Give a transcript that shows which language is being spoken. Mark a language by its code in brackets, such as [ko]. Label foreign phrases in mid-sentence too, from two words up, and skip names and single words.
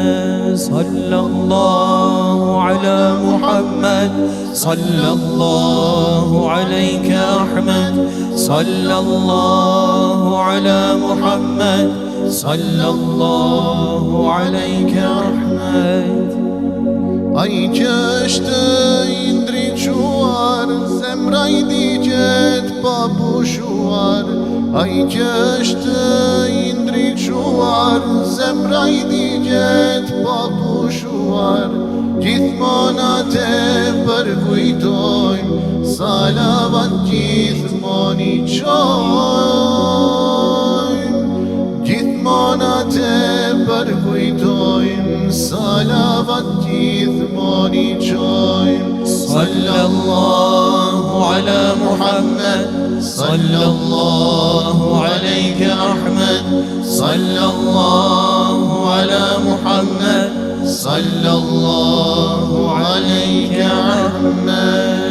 [ar] صلى الله على محمد، صلى الله عليك أحمد، صلى الله على محمد، صلى الله عليك أحمد. [sq] Ai që është i ndriçuar, zemra i digjet pa pushuar. Ai që është i ndriçuar, zemra i digjet pa pushuar. Gjithmonë atë përkujtojmë, salavat gjithmonë i qojmë. Gjithmonë atë përkujtojmë, salavat gjithmonë i qojmë. [ar] صلى الله على محمد، صلى الله عليك أحمد، صلى الله على محمد، صلى الله عليك أحمد.